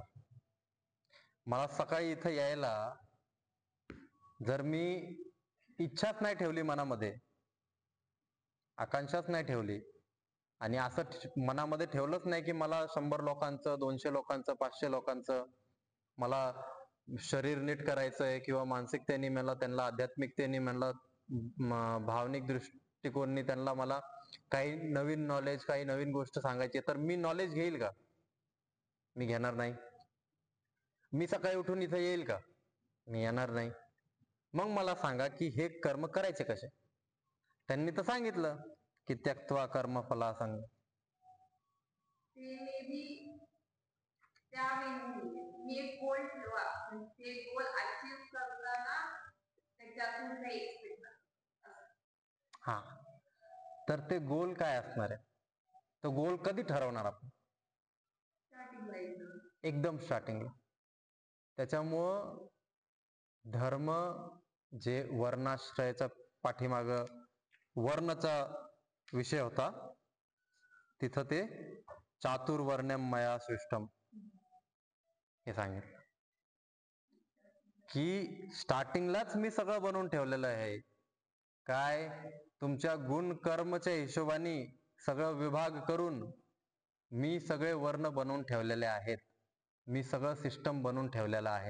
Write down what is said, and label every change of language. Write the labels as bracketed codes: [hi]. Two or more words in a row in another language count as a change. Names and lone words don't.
[mr] मला सकाळी इथं यायला जर मी इच्छाच नाही ठेवली मनामध्ये, आकांक्षाच नाही ठेवली, आणि असं मनामध्ये ठेवलंच नाही की मला 100 लोकांचं, 200 लोकांचं, 500 लोकांचं मला शरीर नीट करायचंय, किंवा मानसिकतेने मला त्यांना, आध्यात्मिकतेने मला, भावनिक दृष्टिकोननी त्यांना मला काही नवीन नॉलेज, काही नवीन गोष्ट सांगायची, तर मी नॉलेज घेईल का? मी घेणार नाही. मी सकाळी उठून इथं येईल का? मी येणार नाही. मग मला सांगा की हे कर्म करायचे कसे? त्यांनी तर सांगितलं की [sa] त्यक्त्वा कर्म फलासंग. [mr] ते [en] may be [mr] त्यावेळी मी एक गोल ठेवा, ते गोल अचीव करताना त्याच्यातून काही एक्सपेक्ट हा, तर ते गोल काय असणार आहे? तो गोल कधी ठरवणार आपण? स्टार्टिंग एकदम स्टार्टिंगला. त्याच्यामुळं धर्म जे वर्णाश्रयाचा पाठीमाग वर्णचा विषय होता, तिथं ते [sa] चातुर्वर्ण्यम मया सृष्टम [mr] हे सांगितलं की स्टार्टिंगलाच मी सगळं बनवून ठेवलेलं आहे. काय? तुमच्या गुण कर्मच्या हिशोबाने सगळं विभाग करून मी सगळे वर्ण बनवून ठेवलेले आहेत, मी सगळं सिस्टम बनवून ठेवलेलं आहे.